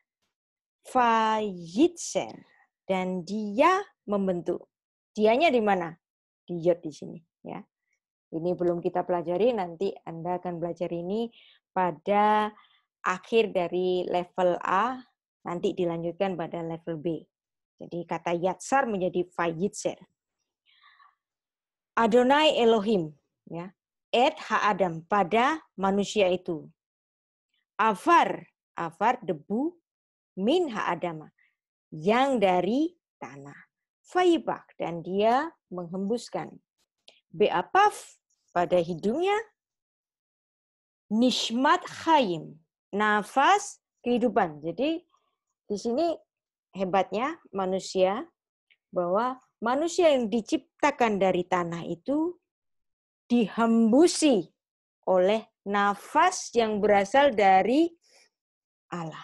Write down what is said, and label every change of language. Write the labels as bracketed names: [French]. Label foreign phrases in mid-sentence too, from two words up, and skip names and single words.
[Indonesian] Vayitzer, dan dia membentuk. Dianya di mana? Di yod di sini, ya. Ini belum kita pelajari, nanti Anda akan belajar ini pada akhir dari level A, nanti dilanjutkan pada level B. Jadi kata yatsar menjadi vayitzer. Adonai Elohim, ya. [Hebrew] את האדם, [Indonesian] pada manusia itu. Afar debu, [Hebrew] מן האדמה, [Indonesian] yang dari tanah. Fayibak, dan dia menghembuskan. Be'apaf, pada hidungnya. [Hebrew] נשמת חיים, [Indonesian] nafas kehidupan. Jadi di sini hebatnya manusia, bahwa manusia yang diciptakan dari tanah itu dihembusi oleh nafas yang berasal dari Allah.